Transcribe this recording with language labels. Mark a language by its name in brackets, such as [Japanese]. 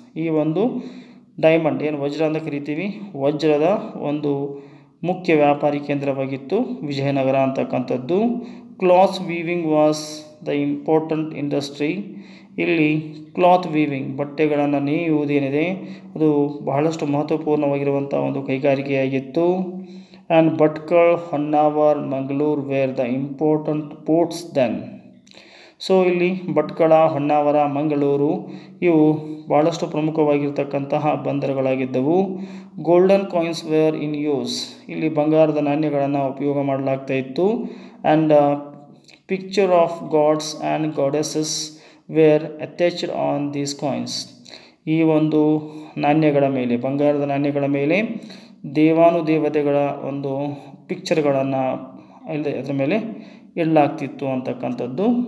[Kannada] ಈ ಒಂದು ಡೈಮಂಡ್ ಏನು ವಜ್ರ ಅಂತ ಕರಿತೀವಿ, ವಜ್ರದ ಒಂದು ಮುಖ್ಯ ವ್ಯಾಪಾರಿ ಕೇಂದ್ರವಾಗಿತ್ತು ವಿಜಯನಗರ ಅಂತಕ್ಕಂಥದ್ದು. [English] Cloth weaving was the important industry. [Kannada] ಇಲ್ಲಿ ಕ್ಲಾತ್ ವೀವಿಂಗ್ ಬಟ್ಟೆಗಳನ್ನು ನೇಯುವುದೇನಿದೆ ಅದು ಬಹಳಷ್ಟು ಮಹತ್ವಪೂರ್ಣವಾಗಿರುವಂಥ ಒಂದು ಕೈಗಾರಿಕೆಯಾಗಿತ್ತು. [English] and Bhatkal, Honnavar, Mangalore were the important ports then. [Kannada] So ಇಲ್ಲಿ ಭಟ್ಕಳ, ಹೊನ್ನಾವರ, ಮಂಗಳೂರು ಇವು ಭಾಳಷ್ಟು ಪ್ರಮುಖವಾಗಿರ್ತಕ್ಕಂತಹ ಬಂದರುಗಳಾಗಿದ್ದವು. [English] golden coins were in use, [Kannada] ಇಲ್ಲಿ ಬಂಗಾರದ ನಾಣ್ಯಗಳನ್ನು ಉಪಯೋಗ ಮಾಡಲಾಗ್ತಾ ಇತ್ತು. [English] and picture of gods and goddesses were attached on these coins, [Kannada] ಈ ಒಂದು ನಾಣ್ಯಗಳ ಮೇಲೆ, ಬಂಗಾರದ ನಾಣ್ಯಗಳ ಮೇಲೆ ದೇವಾನುದೇವತೆಗಳ ಒಂದು ಪಿಕ್ಚರ್ಗಳನ್ನು ಅದರ ಮೇಲೆ ಇಡಲಾಗ್ತಿತ್ತು ಅಂತಕ್ಕಂಥದ್ದು.